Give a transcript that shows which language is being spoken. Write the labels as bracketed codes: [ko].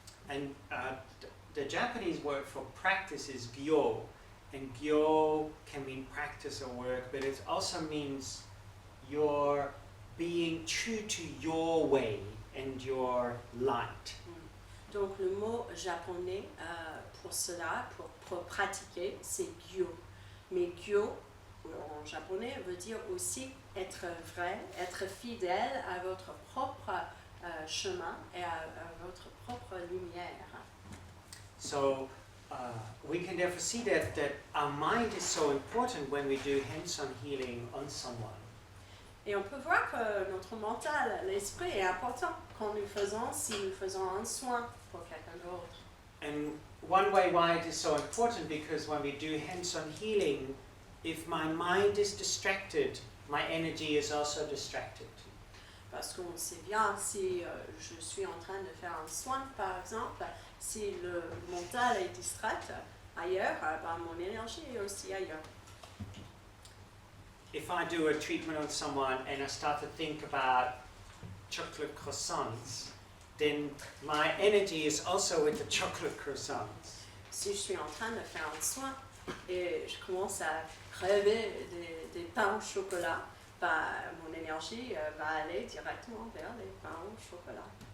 [en] And the Japanese word for practice is gyo, and gyo can mean practice or work, but it also means you're being true to your way and your light. [fr] Donc le mot japonais pour cela, pour pratiquer, c'est gyo. Mais gyo, en japonais veut dire aussi être vrai, être fidèle à votre propre chemin et à votre propre lumière. [en] So we can therefore see that our mind is so important when we do hands-on healing on someone. [fr] Et on peut voir que notre mental, l'esprit est important quand si nous faisons un soin pour quelqu'un d'autre. [en] And one way why it is so important, because when we do hands-on healing, if my mind is distracted, my energy is also distracted. [fr] Parce qu'on sait bien, si je suis en train de faire un soin, par exemple, si le mental est distrait ailleurs, mon énergie est aussi ailleurs. [en] If I do a treatment on someone and I start to think about chocolate croissants, then my energy is also with the chocolate croissants. [fr] Si je suis en train de faire un soin et je commence à rêver des pains au chocolat, mon énergie va aller directement vers les pains au chocolat.